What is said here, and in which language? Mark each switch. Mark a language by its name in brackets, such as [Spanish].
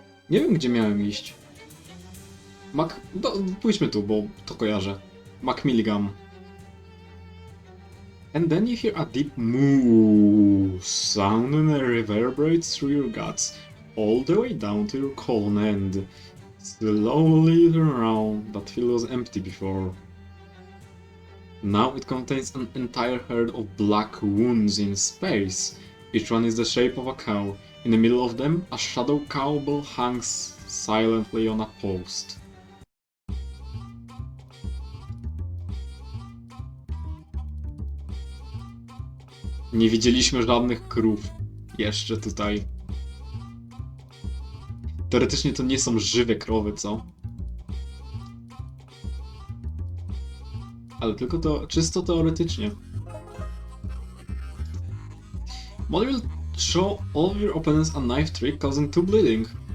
[Polish] Nie wiem, gdzie miałem iść. Pójdźmy tu, bo to kojarzę. Macmilligan. [English] And then you hear a deep moo sound and it reverberates through your guts, all the way down to your colon and slowly turn around. That field was empty before. Now it contains an entire herd of black wounds in space. Each one is the shape of a cow. In the middle of them, a shadow cowbell hangs silently on a post. [Polish] Nie widzieliśmy żadnych krów jeszcze tutaj. Teoretycznie to nie są żywe krowy, co? Ale tylko to czysto teoretycznie. [English] Molly will show all of your opponents a knife trick causing 2 bleeding.